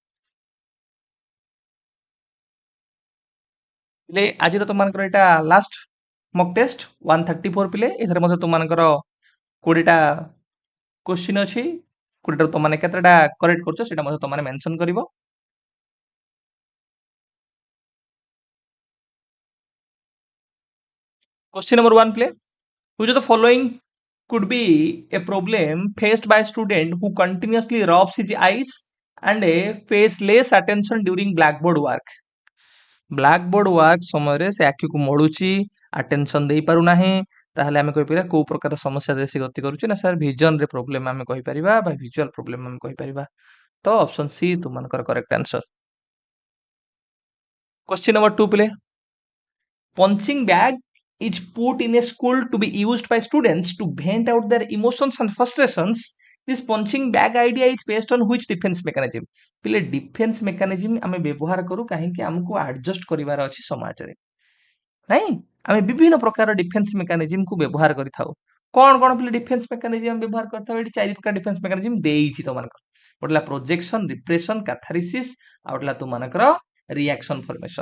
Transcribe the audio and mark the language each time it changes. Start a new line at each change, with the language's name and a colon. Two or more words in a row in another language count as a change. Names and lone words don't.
Odia: ପିଲେ ଆଜିର ତମମାନଙ୍କର ଏଇଟା
English: last mock test
Odia: 134 ପିଲେ। ଏଥିରେ ମଧ୍ୟ ତମମାନଙ୍କର 20ଟା କ୍ୱେଶ୍ଚିନ୍ ଅଛି। 20ଟାରୁ ତମମାନେ କେତେଟା କରେକ୍ଟ କରୁଛ ସେଇଟା ମଧ୍ୟ ତମମାନେ ମେନସନ କରିବ।
English: Question number 1 play. Which of the following could be a problem faced by a student who continuously rubs his eyes and pays less attention during blackboard work? blackboard work
Odia: ସମୟରେ ସେ ଆଖିକୁ ମୋଡୁଛି, ଆଟେନସନ ଦେଇ ପାରୁନାହିଁ, ତାହେଲେ ଆମେ କହିପାରିବା କୋଉ ପ୍ରକାର ସମସ୍ୟା ଦେଇ ସେ ଗତି କରୁଛି? ନା ସାର୍ ଭିଜନ ରେ ପ୍ରୋବ୍ଲେମ ଆମେ କହିପାରିବା, ବା
English: visual problem
Odia: ଆମେ କହିପାରିବା। ତ
English: option C
Odia: ତୁମମାନଙ୍କର
English: correct answer. Question number 2 play. Punching bag is put in a school to be used by students to vent out their emotions and frustrations. This punching bag idea is based on which defense mechanism?
Odia: ପିଲେ
English: defense mechanism
Odia: ଆମେ ବ୍ୟବହାର କରୁ କାହିଁକି? ଆମକୁ ଆଡଜଷ୍ଟ କରିବାର ଅଛି ସମାଜରେ, ନାଇଁ? ଆମେ ବିଭିନ୍ନ ପ୍ରକାର
English: defense mechanism
Odia: କୁ ବ୍ୟବହାର କରିଥାଉ। କଣ କଣ ପିଲେ
English: defense mechanism
Odia: ବ୍ୟବହାର କରିଥାଉ? ଏଠି 4 ପ୍ରକାର
English: defense mechanism
Odia: ଦେଇଛି ତମମାନଙ୍କର। ଗୋଟେ ହେଲା
English: projection, repression, catharsis,
Odia: ଆଉ ଗୋଟେ ହେଲା ତୁମମାନଙ୍କର
English: reaction formation.